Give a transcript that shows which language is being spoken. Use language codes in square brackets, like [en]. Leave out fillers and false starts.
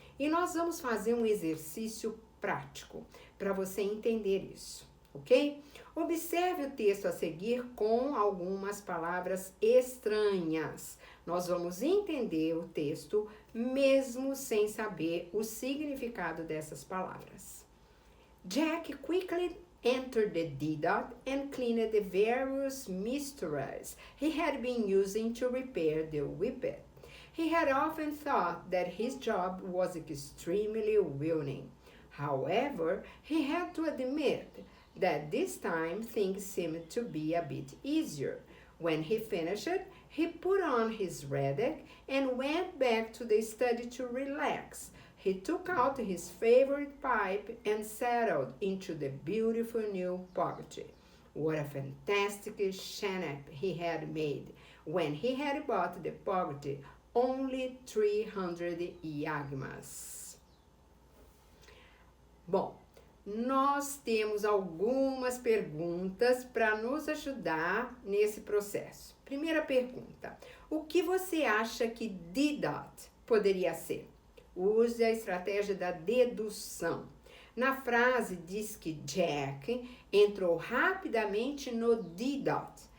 [pt] E nós vamos fazer um exercício prático para você entender isso, ok? Observe o texto a seguir com algumas palavras estranhas. Nós vamos entender o texto mesmo sem saber o significado dessas palavras. [en] Jack quickly entered the deedot and cleaned the various mysteries he had been using to repair the whippet. He had often thought that his job was extremely willing. However, he had to admit that this time things seemed to be a bit easier. When he finished, he put on his Reddick and went back to the study to relax. He took out his favorite pipe and settled into the beautiful new Poggy. What a fantastic shanap he had made when he had bought the Poggy only 300 yagmas. [pt] Bom, nós temos algumas perguntas para nos ajudar nesse processo. Primeira pergunta: o que você acha que deedot poderia ser? Use a estratégia da dedução. Na frase diz que Jack entrou rapidamente no deedot.